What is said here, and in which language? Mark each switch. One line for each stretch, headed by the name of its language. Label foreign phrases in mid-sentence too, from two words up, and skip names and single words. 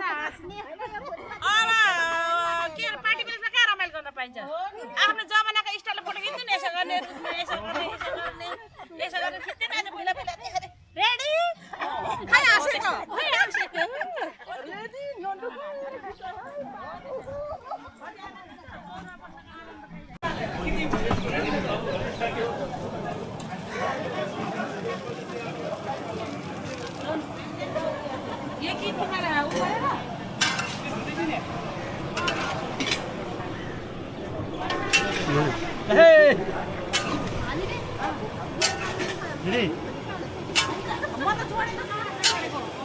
Nepali: हाँस्ने अब के पार्टी प्लेसमा कहाँ रमाइलो गर्न पाइन्छ आफ्नो जमानाको स्टाइलले फोटो खिच्नु नि यसो गर्ने यसो गर्ने यसो गरेर खिच्दैन आज पहिला पहिला रेडी खै हाँसेको खै हाँसेको रेडी नन्दु
Hindi: ये की तुम्हारा है ऊपर है ना हे
Nepali: दिदी म त छोडेको छोडेको